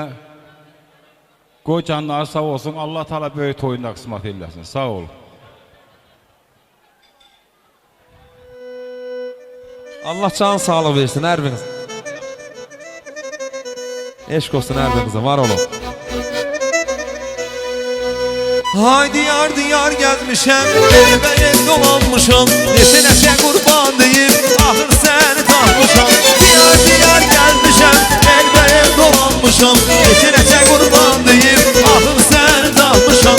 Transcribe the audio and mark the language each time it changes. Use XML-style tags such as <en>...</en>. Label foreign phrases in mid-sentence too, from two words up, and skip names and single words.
<az>Qoy canları sağ olsun. Allah Teala böyük toyunda qismət eləsin. Sağ ol. Allah can sağlıq versin hər biriniz. Eşq olsun hər birinizə, var olun. Haydi yar diyar gezmişem, elime el dolanmışam. Neşe kurban deyip, ahır seni tapmışam. Diyar diyar gezmişem, elime el dolanmışam. Neşe kurban deyip, ahır seni tapmışam.</az>